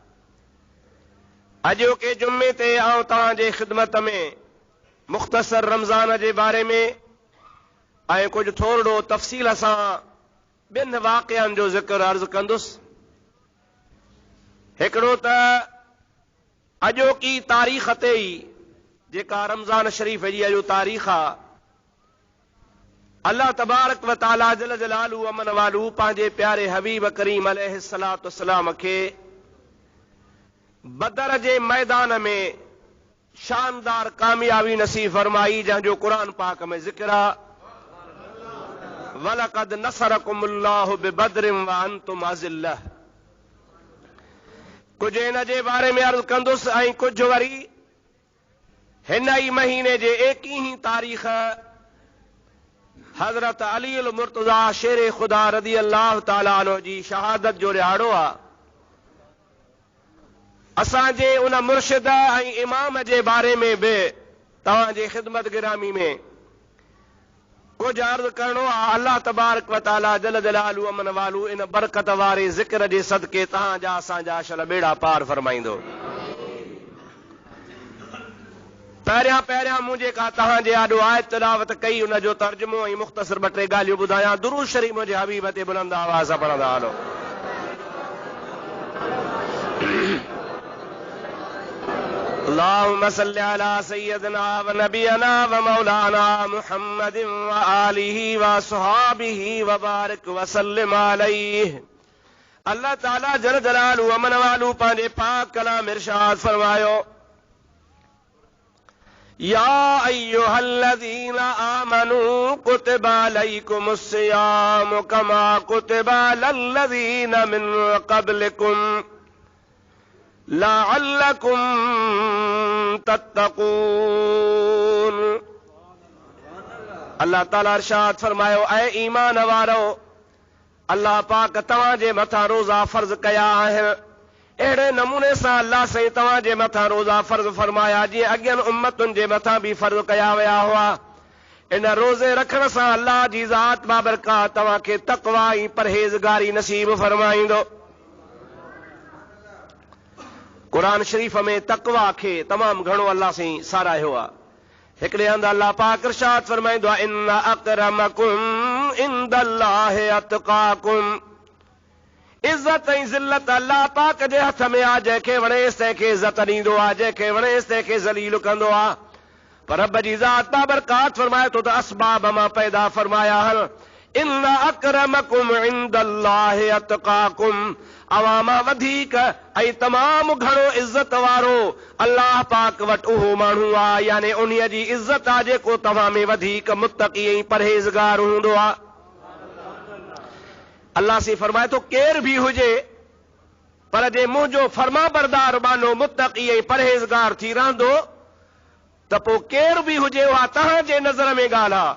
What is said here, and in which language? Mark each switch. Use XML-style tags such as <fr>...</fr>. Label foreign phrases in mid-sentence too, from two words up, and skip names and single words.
<sd>अॼोके जुमे ते आउं तव्हांजे ख़िदमत में मुख़्तसर रमज़ान जे बारे में ऐं कुझु थोरो तफ़सील सां ॿिनि वाक़िअनि जो ज़िक्र अर्ज़ कंदुसि। हिकिड़ो त अॼोकी तारीख़ ते ई जेका रमज़ान शरीफ़ जी अॼु तारीख़ आहे,</sd> <ar>الله تبارك وتعالى جل جلاله</ar> <sd>अमन वालू पंहिंजे प्यारे हबीब करीम</sd> <ar>عليه الصلاة والسلام</ar> <sd>खे बदर जे मैदान में शानदार कामयाबी नसीब फरमाई, जंहिंजो क़ुरान पाक में ज़िक्र आहे,</sd> <ar>ولقد نصركم الله ببدر وأنتم أذلة.</ar> <sd>कुझु हिन जे बारे में अर्ज़ कंदुसि ऐं कुझु वरी हिन ई महीने जे 21 तारीख़ हज़रत अली अल मुर्तज़ा शेर ख़ुदा</sd> <ar>رضي الله تعالى عنه</ar> <sd>जी शहादत जो ॾियारो आहे। असांजे उन मुर्शिद ऐं इमाम जे बारे में बि तव्हांजे ख़िदमत गिरामी में कुझु अर्ज़ करणो आहे।</sd> <ar>الله تبارك وتعالى جل جلاله</ar> <sd>अमन वालू इन बरकत वारे ज़िक्र जे सदके तव्हांजा असांजा अशल बेड़ा पार फरमाईंदो। पहिरियां मूं जेका तव्हांजे आॾो आयत तिलावत कई उन जो तर्जुमो ऐं मुख़्तसर 2-3 ॻाल्हियूं ॿुधायां। दुरूद शरीफ़ मुंहिंजे हबीब ते बुलंद आवाज़ सां पढ़ंदा हलो।</sd> <ar>اللهم صل على سيدنا ونبينا ومولانا محمد وآله وأصحابه وبارك وسلم عليه. الله تعالى جل جلاله</ar> <sd>अमन वालू पंहिंजे पाक कलाम इरशाद फरमायो,</sd> <ar>يا أيها الذين آمنوا كتب عليكم الصيام كما كتب على الذين من قبلكم لعلكم تتقون.</ar> <sd>अल्लाह ताला इरशाद फरमायो, ऐ ईमान वारो, अल्लाह पाक तव्हांजे मथां रोज़ा फर्ज़ कया आहिनि। अहिड़े नमूने सां अल्लाह साईं तव्हांजे मथां रोज़ा फर्ज़ फरमाया जीअं अॻियनि उम्मतुनि जे मथां बि फर्ज़ कया विया हुआ। इन रोज़े रखण सां अल्लाह जी ज़ात बाबरकात तव्हांखे तक़वा ऐं परहेज़गारी नसीब फरमाईंदो। क़ुरान शरीफ़ में तक़वा खे तमामु घणो अल्लाह साईं साराहियो आहे। हिकिड़े हंधि अल्लाह पाक इरशाद फरमाईंदो आहे,</sd> <ar>إن أكرمكم عند الله أتقاكم.</ar> <sd>इज़त ऐं ज़िल्लत अल्लाह पाक जे हथ में आहे, जंहिंखे वणेसि तंहिंखे इज़त ॾींदो आहे, जंहिंखे वणेसि तंहिंखे ज़लील कंदो आहे। पर रब जी ज़ात बाबरकात फरमाए थो त असबाब मां पैदा फरमाया आहिनि।</sd> <ar>إن أكرمكم عند الله أتقاكم.</ar> <sd>अवामा वधीक ऐं तमामु घणो इज़त वारो अल्लाह पाक वटि उहो माण्हू आहे, यानी उन्हीअ जी इज़त आहे जेको तव्हां में वधीक मुत्तक़ी ऐं परहेज़गार हूंदो आहे। अल्लाह से फरमाए थो, केर बि हुजे पर जे मुंहिंजो फर्मा बरदार बानो मुत्तक़ी ऐं परहेज़गार थी रहंदो त पोइ केर बि हुजे उहा तव्हांजे नज़र में ॻाल्हि आहे।</sd>